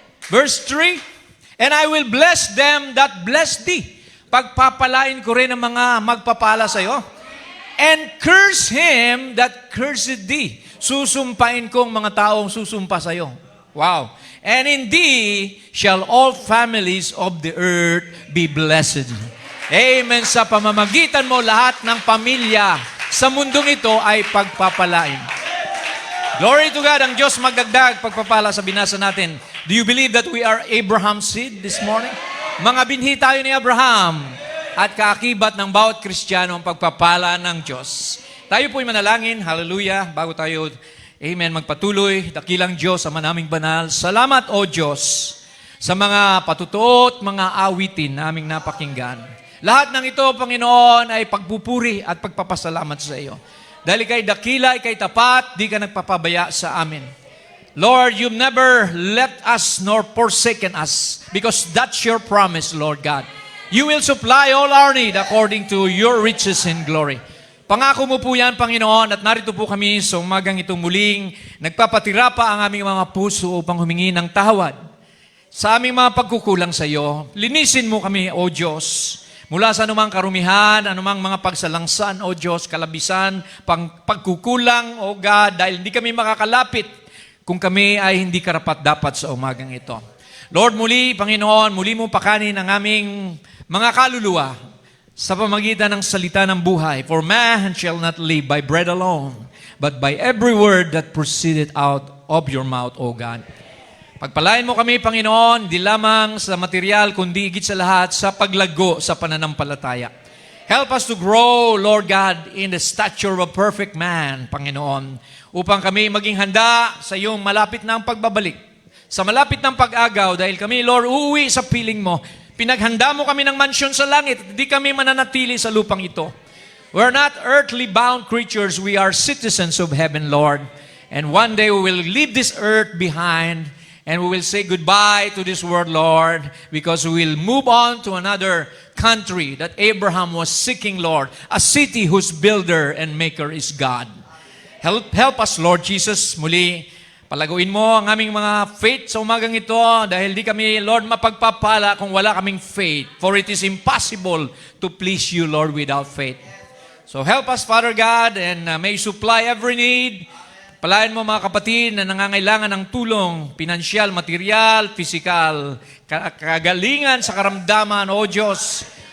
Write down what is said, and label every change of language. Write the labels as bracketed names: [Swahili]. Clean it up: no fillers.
[English] Verse 3, And I will bless them that bless thee. [Filipino] Pagpapalain ko rin ang mga magpapala sa iyo. [English] And curse him that cursed thee. [Filipino] Susumpain kong mga taong susumpa sa iyo. Wow. [English] And in thee shall all families of the earth be blessed. Amen. [Filipino] Sa pamamagitan mo, lahat ng pamilya sa mundong ito ay pagpapalain. [English] Glory to God. [Filipino] Ang Diyos magdagdag pagpapala sa binasa natin. [English] Do you believe that we are Abraham's seed this morning? [Filipino] Mga binhi tayo ni Abraham at kaakibat ng bawat Kristiyano ang pagpapala ng Diyos. Tayo po'y manalangin. Hallelujah. Bago tayo, amen, magpatuloy. Dakilang Diyos, Ama naming banal. Salamat, O Diyos, sa mga patutuot, mga awitin na aming napakinggan. Lahat ng ito, Panginoon, ay pagpupuri at pagpapasalamat sa iyo. Dahil ikay dakila, ikay tapat, di ka nagpapabaya sa amin. [English] Lord, you've never left us nor forsaken us because that's your promise, Lord God. You will supply all our need according to your riches in glory. [Filipino] Pangako mo po yan, Panginoon, at narito po kami sa umagang itong muling nagpapatira pa ang aming mga puso upang humingi ng tawad sa aming mga pagkukulang sa iyo. Linisin mo kami, O Diyos, mula sa anumang karumihan, anumang mga pagsalangsan, O Diyos, kalabisan, pagkukulang, O God, dahil hindi kami makakalapit kung kami ay hindi karapat-dapat sa umagang ito. Lord, muli, Panginoon, muli mo pakanin ang aming mga kaluluwa sa pamagitan ng salita ng buhay. [English] For man shall not live by bread alone, but by every word that proceeded out of your mouth, O God. [Filipino] Pagpalain mo kami, Panginoon, di lamang sa material, kundi higit sa lahat sa paglago sa pananampalataya. [English] Help us to grow, Lord God, in the stature of a perfect man, Panginoon, [Filipino] upang kami maging handa sa iyong malapit na ang pagbabalik. Sa malapit ng pag-agaw, dahil kami, Lord, uuwi sa piling mo. Pinaghanda mo kami ng mansyon sa langit, hindi kami mananatili sa lupang ito. [English] We're not earthly bound creatures, we are citizens of heaven, Lord. And one day we will leave this earth behind, and we will say goodbye to this world, Lord, because we will move on to another country that Abraham was seeking, Lord, a city whose builder and maker is God. Help us, Lord Jesus, muli. [Filipino] Palaguin mo ang aming mga faith sa umagang ito dahil di kami, Lord, mapagpapala kung wala kaming faith. [English] For it is impossible to please you, Lord, without faith. So help us, Father God, and may supply every need. [Filipino] Palayan mo mga kapatid na nangangailangan ng tulong, pinansyal, material, physical, kagalingan sa karamdaman, O Diyos.